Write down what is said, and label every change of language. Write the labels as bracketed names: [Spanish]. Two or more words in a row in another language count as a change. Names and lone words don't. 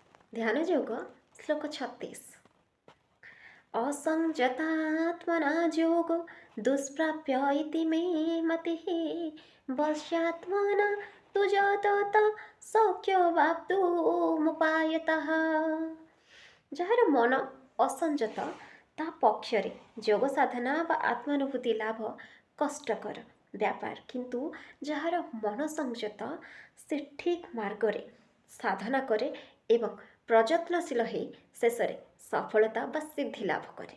[Sanskrit] ध्यान योग श्लोक 36। असंजतात्मना योगो दुष्प्राप्य इति मे मतिः वश्यात्मना तु यतत शक्यवाप्तुमुपायतः। [Odia] ଯାହାର ମନ ଅସଂଯତ ତା ପକ୍ଷରେ ଯୋଗ ସାଧନା ବା ଆତ୍ମାନୁଭୂତି ଲାଭ କଷ୍ଟକର ବ୍ୟାପାର, କିନ୍ତୁ ଯାହାର ମନ ସଂଯତ ସେ ଠିକ୍ ମାର୍ଗରେ ସାଧନା କରେ ଏବଂ ପ୍ରଯତ୍ନଶୀଳ ହୋଇ ଶେଷରେ ସଫଳତା ବା ସିଦ୍ଧି ଲାଭ କରେ।